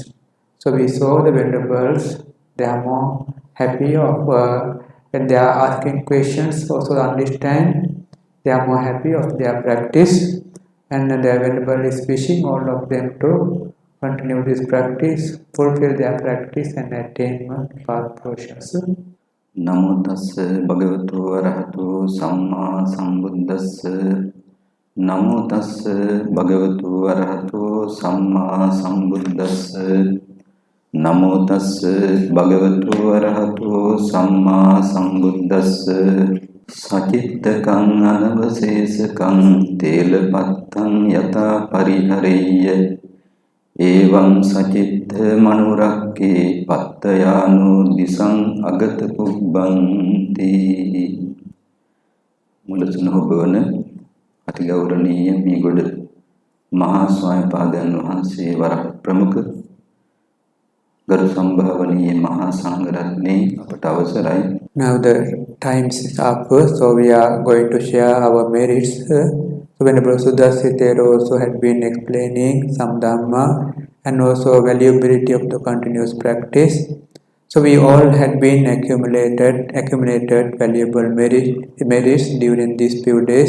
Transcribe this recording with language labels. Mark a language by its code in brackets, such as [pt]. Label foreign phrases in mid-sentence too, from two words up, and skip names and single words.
[en] So we saw the Venerables, they are more happy of when they are asking questions, also understand, they are more happy of their practice, and the Venerable is wishing all of them to continue this practice, fulfill their practice and attain path portions. [pi] Namo tassa bhagavato arahato samma sambuddhassa. Namo tassa bhagavato arahato samma sambuddhassa. Namo tassa bhagavato arahato samma sambuddhassa. Sacittakan anavasesakam telepattam yata parihareyya. Evam sacitta manurakke pattayano disang agata pubbanti. [si] මුලසුන හොබවන අතිගෞරවනීය මේගොඩ මහා ස්වාමීපාදයන් වහන්සේ වරක් ප්‍රමුඛ ගරු සම්භාවනීය මහා සංඝරත්නයේ අපට අවසරයි. [en] Now the time is up, so we are going to share our merits. So Venerable Sudarssi Thero also had been explaining some Dhamma and also valuability of the continuous practice. So we all had been accumulated valuable merits during these few days.